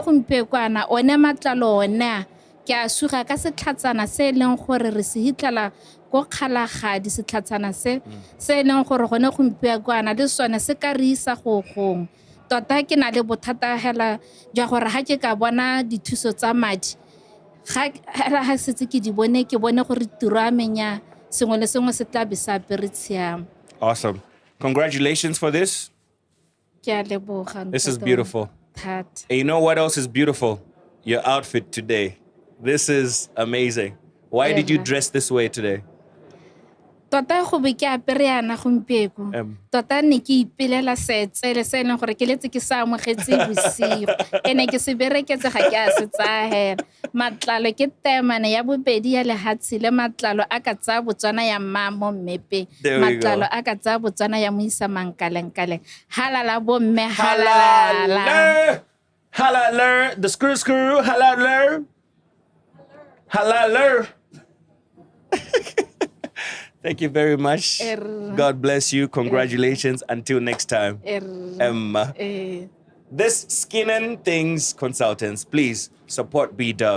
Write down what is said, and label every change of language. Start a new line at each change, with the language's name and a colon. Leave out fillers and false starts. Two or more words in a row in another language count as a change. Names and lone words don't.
Tswana: gompe kwana one matlalo one ke a suga ka setlhatsana se leng gore re se hitlala go kgalagadi setlhatsana se leng gore gone gompe kwana le sone se ka re isa go gong tota ke na le bothata hela ja gore ha ke ka bona dithuso tsa madi ha setse ke di bone ke bone gore tiro a menya sengwe le sengwe se tla be sa apere tshiamo.
English: Awesome. Congratulations for this.
Tswana: Ke a leboga.
English: This is beautiful. And you know what else is beautiful? Your outfit today. This is amazing. Why did you dress this way today?
Tswana: Tota go be ke apere yana gompieko. Tota ne ke ipelela setsele se leng gore ke letse ke sa amogetse bosigo. Ene ke se bereketse ga ke a se tsahela. Matlalo ke temane ya bobedi ya lehatsi le matlalo a ka tsa Botswana ya mamo mmepe. Matlalo a ka tsa Botswana ya moisa mankalengkale. Halala bo mme halala. Halala.
English: The screw.
Tswana: Halala. Halala.
English: Thank you very much. God bless you. Congratulations. Until next time. Emma. This Skin and Things Consultants, please support B-Dub.